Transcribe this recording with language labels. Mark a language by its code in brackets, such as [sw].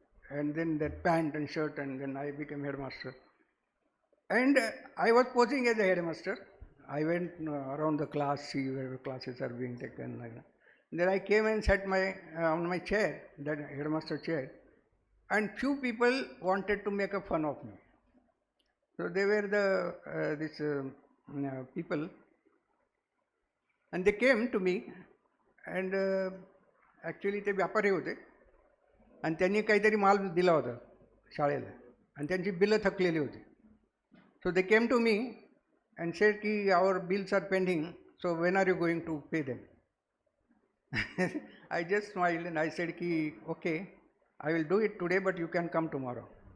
[en] And then that pant and shirt, and then I became headmaster. And I was posing as a headmaster. I went around the class, see where classes are being taken. Like that. Then I came and sat on my chair, that headmaster chair, and few people wanted to make a fun of me. So they were the people, and they came to me, and actually [mr] ते व्यापारी होते, आणि त्यांनी काहीतरी माल दिला होता शाळेला, आणि त्यांची बिलं थकलेली होती. [en] So they came to me and said ki our bills are pending, so when are you going to pay them? I just smiled and I said ki okay, I will do it today, but you can come tomorrow.